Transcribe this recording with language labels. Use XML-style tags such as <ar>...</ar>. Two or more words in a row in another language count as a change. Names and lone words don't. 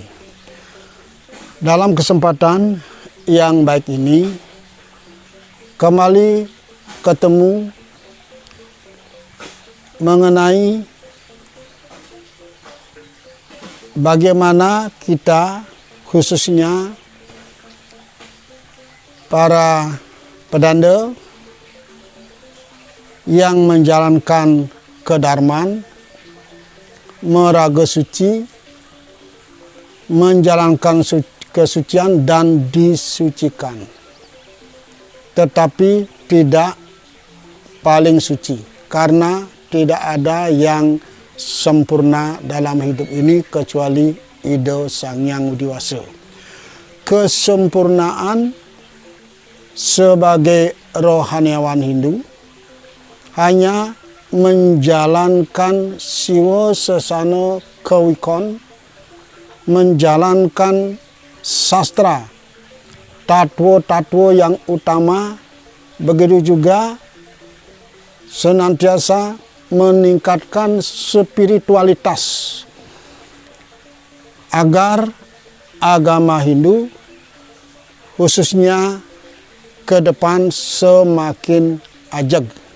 <id>Dalam kesempatan yang baik ini, kembali ketemu mengenai bagaimana kita, khususnya para pedanda yang menjalankan kedarman, meraga suci, menjalankan kesucian dan disucikan, tetapi tidak paling suci, karena tidak ada yang sempurna dalam hidup ini kecuali Ida Sang Hyang Widi Wasa. Kesempurnaan sebagai rohaniawan Hindu hanya menjalankan siwa sesana kewikon, menjalankan sastra, tatwa-tatwa yang utama, begitu juga senantiasa meningkatkan spiritualitas agar agama Hindu khususnya ke depan semakin ajeg.</id>